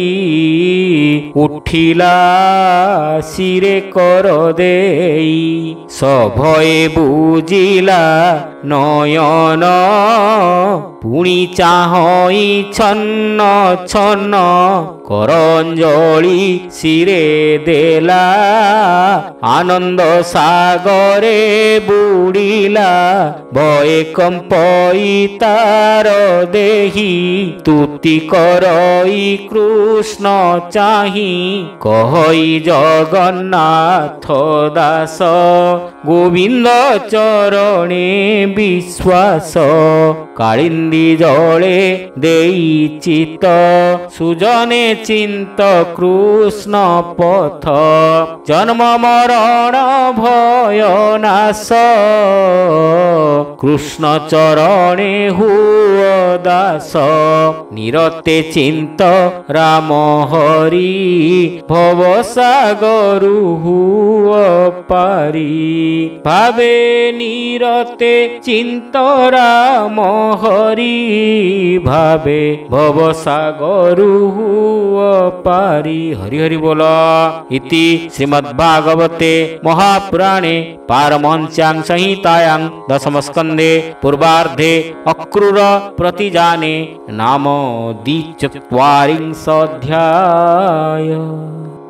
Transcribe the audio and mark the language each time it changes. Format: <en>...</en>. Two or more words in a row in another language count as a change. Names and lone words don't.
<or>ଉଠିଲା ସିରେ କର ଦେଇ ସଭୟେ ବୁଝିଲା ନୟନ ପୁଣି ଚାହଇ ଛନ୍ନ ଛନ୍ନ କରଞ୍ଜଳି ସିରେ ଦେଲା ଆନନ୍ଦ ସାଗରେ ବୁଡ଼ିଲା ଭୟେ କମ୍ପଇ ତାର ଦେହୀ ତୁତି କରଇ କୃଷ୍ଣ ଚାହି କହଇ ଜଗନ୍ନାଥ ଦାସ ଗୋବିନ୍ଦ ଚରଣେ ବିଶ୍ୱାସ କାଳିନ୍ଦୀ ଜଳେ ଦେଇ ଚିତ ସୁଜନେ ଚିନ୍ତ କୃଷ୍ଣ ପଥ ଜନ୍ମ ମରଣ ଭୟ ନାଶ କୃଷ୍ଣ ଚରଣେ ହୁଆ ଦାସ ନିରତେ ଚିନ୍ତ ରାମ ହରି ଭବ ସାଗରୁ ହୁଓ ପାରି ଭାବେ ନିରତେ ଚିନ୍ତ ରାମ ହରି ଭାବେ ଭବ ସାଗରୁ ହୁଓ ପାରି। ହରି ହରି ବୋଲ।</or> <sa>इति श्रीमद्भागवते महापुराणे पारमहंस्यां संहितायां दशमस्कन्धे पूर्वार्धे अक्रूर प्रतिजाने नाम 24 अध्याय।</sa>